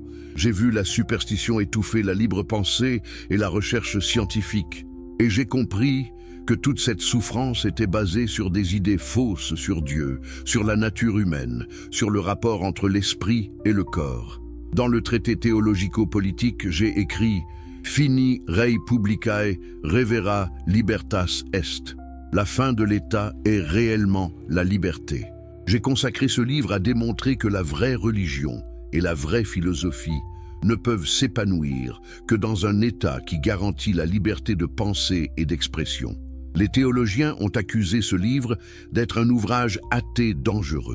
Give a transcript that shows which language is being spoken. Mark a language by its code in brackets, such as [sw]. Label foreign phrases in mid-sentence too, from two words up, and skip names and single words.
[fr] J'ai vu la superstition étouffer la libre pensée et la recherche scientifique. Et j'ai compris que toute cette souffrance était basée sur des idées fausses sur Dieu, sur la nature humaine, sur le rapport entre l'esprit et le corps. Dans le traité théologico-politique, j'ai écrit « [la] Fini rei publicae revera libertas est ». [fr] La fin de l'État est réellement la liberté. J'ai consacré ce livre à démontrer que la vraie religion et la vraie philosophie ne peuvent s'épanouir que dans un État qui garantit la liberté de pensée et d'expression. Les théologiens ont accusé ce livre d'être un ouvrage athée dangereux.